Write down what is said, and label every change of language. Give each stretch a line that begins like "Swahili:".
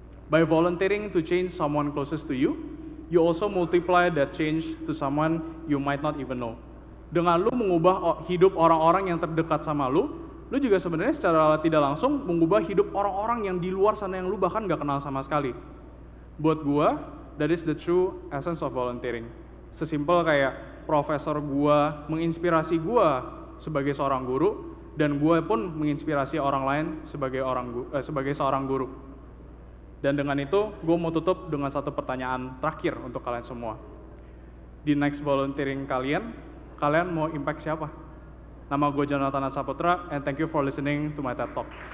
English: By volunteering to change someone closest to you, you also multiply that change to someone you might not even know.
Indonesian: Dengan lu mengubah hidup orang-orang yang terdekat sama lu juga sebenarnya secara tidak langsung mengubah hidup orang-orang yang di luar sana yang lu bahkan gak kenal sama sekali. Buat gua,
English: that is the true essence of volunteering.
Indonesian: Sesimpel kayak profesor gua menginspirasi gua sebagai seorang guru, dan gua pun menginspirasi orang lain sebagai seorang guru. Dan dengan itu, gue mau tutup dengan satu pertanyaan terakhir untuk kalian semua. Di next volunteering kalian mau impact siapa? Nama gue
English: Jonathan Saputra, and thank you for listening to my TED Talk.